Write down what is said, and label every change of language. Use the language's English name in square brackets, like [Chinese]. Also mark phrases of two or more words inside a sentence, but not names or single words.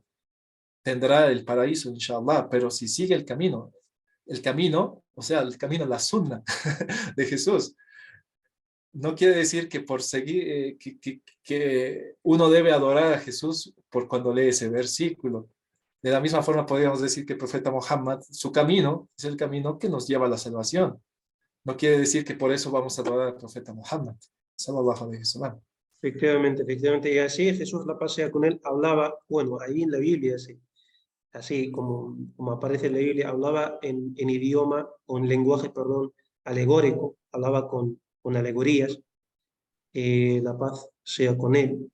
[Spanish] Tendrá el paraíso, [Arabic] إن شاء الله. [Spanish] Pero si sigue el camino, o sea, el camino, la sunna de Jesús, no quiere decir que por seguir, que uno debe adorar a Jesús por cuando lee ese versículo. De la misma forma podríamos decir que el profeta Muhammad, su camino es el camino que nos lleva a la salvación. No quiere decir que por eso vamos a adorar al profeta Muhammad, [Arabic] صلى الله عليه وسلم. [Spanish] Efectivamente, efectivamente. Y así Jesús, la paz sea con él, hablaba, bueno, ahí en la Biblia, así como aparece en la Biblia, hablaba en idioma, o en lenguaje, perdón, alegórico, hablaba con alegorías, la paz sea con él.